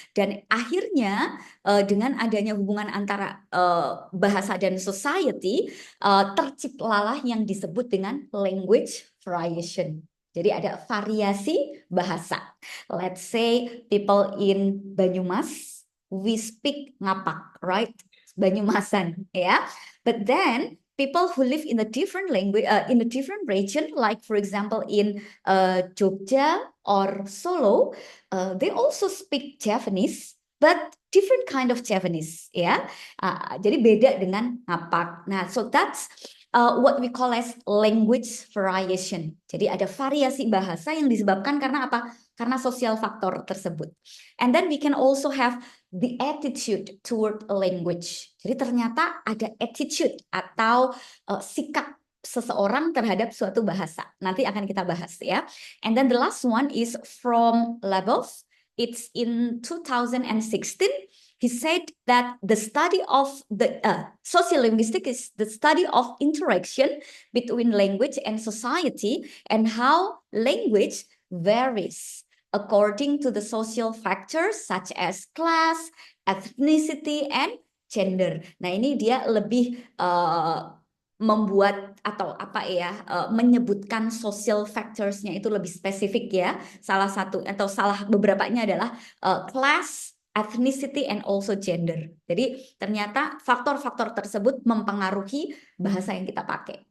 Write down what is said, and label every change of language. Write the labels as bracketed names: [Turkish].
[Indonesian] Dan akhirnya dengan adanya hubungan antara bahasa dan society, terciptalah yang disebut dengan language variation. Jadi ada variasi bahasa. [English] Let's say people in Banyumas, we speak ngapak, right? Banyumasan, ya. But then people who live in a different language, in a different region, like for example in Jogja or Solo, they also speak Javanese, but different kind of Javanese, ya. [Indonesian] Jadi beda dengan ngapak. [English] Nah, so that's what we call as language variation. [Indonesian] Jadi ada variasi bahasa yang disebabkan karena apa? Karena sosial faktor tersebut. [English] And then we can also have the attitude toward a language. [Indonesian] Jadi ternyata ada attitude atau sikap seseorang terhadap suatu bahasa. Nanti akan kita bahas ya. [English] And then the last one is from Labov. It's in 2016. He said that the study of the sociolinguistics is the study of interaction between language and society and how language varies according to the social factors such as class, ethnicity, and gender. [Indonesian] Nah, ini dia lebih membuat atau apa ya, menyebutkan social factors-nya itu lebih spesifik ya. Salah satu atau salah beberapanya adalah class, ethnicity, and also gender. Jadi ternyata faktor-faktor tersebut mempengaruhi bahasa yang kita pakai.